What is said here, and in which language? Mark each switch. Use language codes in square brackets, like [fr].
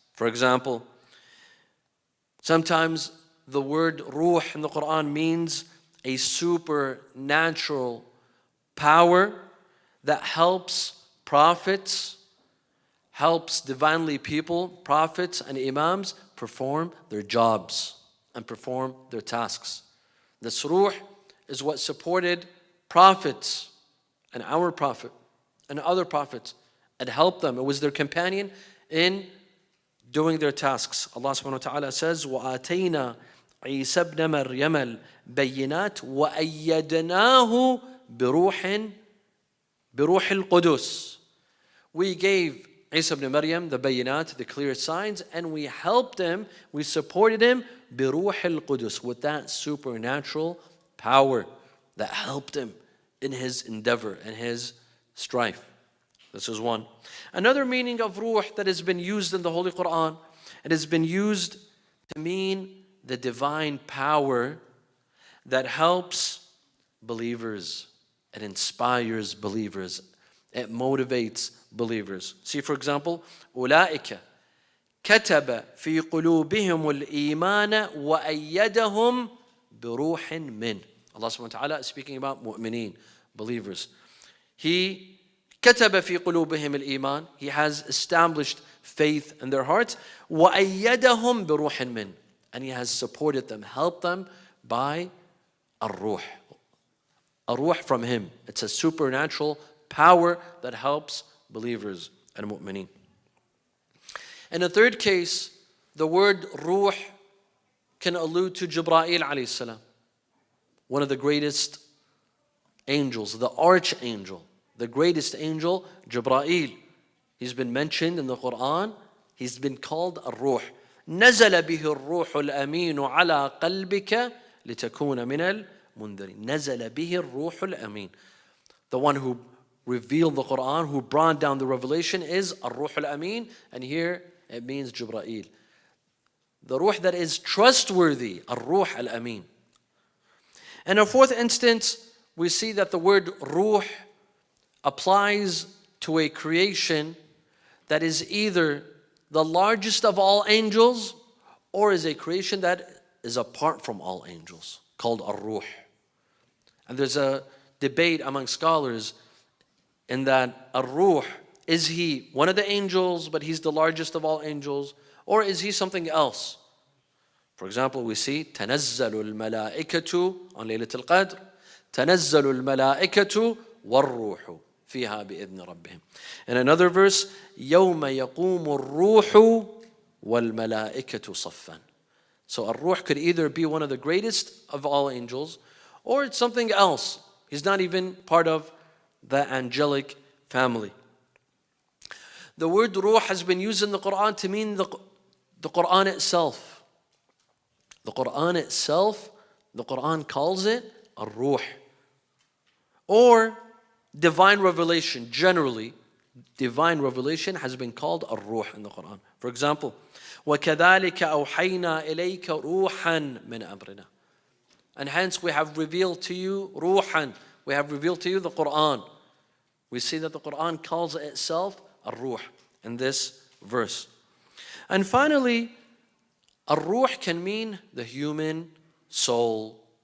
[en] For example, sometimes the word ruh in the Quran means a supernatural power that helps prophets, helps divinely people, prophets and imams perform their jobs and perform their tasks. This ruh is what supported prophets and our prophet and other prophets and helped them. It was their companion in doing their tasks. Allah subhanahu wa ta'ala says, [ar] وَآتَيْنَا عِيسَى ابْنَ مَرْيَمَ الْبَيِّنَاتِ وَأَيَّدْنَاهُ بِرُوحِ الْقُدُسِ. [en] We gave Isa ibn Maryam the bayinat, the clear signs, and we helped him, we supported him [ar] بِرُوحِ الْقُدُسِ, [en] with that supernatural power that helped him in his endeavor and his strife. This is one. Another meaning of ruh that has been used in the Holy Quran, it has been used to mean the divine power that helps believers, it inspires believers, it motivates believers. See, for example, [ar] أولئك كتب في قلوبهم الإيمان وأيدهم بروح من. [en] Allah subhanahu wa ta'ala is speaking about mu'mineen, believers. [ar] He كتب في قلوبهم الإيمان. [en] He has established faith in their hearts. [ar] وأيدهم بروح من. [en] And He has supported them, helped them by الروح. A ruh from Him. It's a supernatural power that helps believers and mu'mineen. In a third case, the word ruh can allude to Jibreel alayhi salam, one of the greatest angels, the archangel, the greatest angel, Jibreel. He's been mentioned in the Quran. He's been called a ruh. [ar] نزل به الروح الأمين على قلبك لتكون من المنذرين. نزل به الروح الأمين. [en] The one who revealed the Quran, who brought down the revelation, is [ar] الروح الأمين, [en] and here it means Jibreel. The ruh that is trustworthy, [ar] الروح الأمين. [en] In a fourth instance, we see that the word ruh applies to a creation that is either the largest of all angels or is a creation that is apart from all angels, called ar-ruh. And there's a debate among scholars in that ar-ruh, is he one of the angels but he's the largest of all angels, or is he something else? For example, we see [ar] تنزل الملائكة on ليلة القدر تنزل الملائكة والروح فيها بإذن ربهم. [en] In another verse, [ar] يوم يقوم الروح والملائكة صفا. [en] So ar-ruh could either be one of the greatest of all angels or it's something else. He's not even part of the angelic family. The word ruh has been used in the Quran to mean the Quran itself. The Quran itself, the Quran calls it ar-ruh. Or divine revelation. Generally, divine revelation has been called ar-ruh in the Quran. For example, [ar] وَكَذَلِكَ أَوْحَيْنَا إِلَيْكَ رُوحًا مِنْ أَمْرِنَا. [en] And hence we have revealed to you ruhan. We have revealed to you the Quran. We see that the Quran calls itself ar-ruh in this verse. And finally, ar-ruh can mean the human soul.